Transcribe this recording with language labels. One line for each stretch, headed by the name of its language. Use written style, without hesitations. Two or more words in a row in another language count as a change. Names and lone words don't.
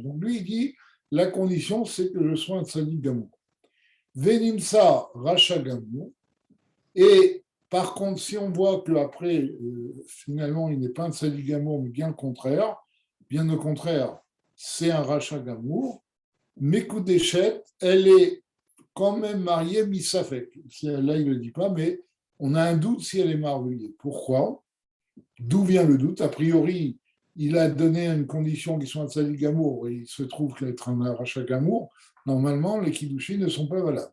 French: Donc, lui, il dit la condition, c'est que je sois un
Hebrew: צדיק גמור. ונמצא רשע גמור.
French: Et par contre, si on voit qu'après, finalement, il n'est pas un
Hebrew: צדיק גמור,
French: mais bien au contraire, c'est un
Hebrew: רשע גמור,
French: Mekudeshet, elle est quand même mariée misafek. Là, il ne le dit pas, mais on a un doute si elle est mariée. Pourquoi? D'où vient le doute? A priori, il a donné une condition qui soit un
Hebrew: צדיק גמור,
French: et il se trouve qu'être un
Hebrew: רשע גמור,
French: normalement, les kiddushin ne sont pas valables.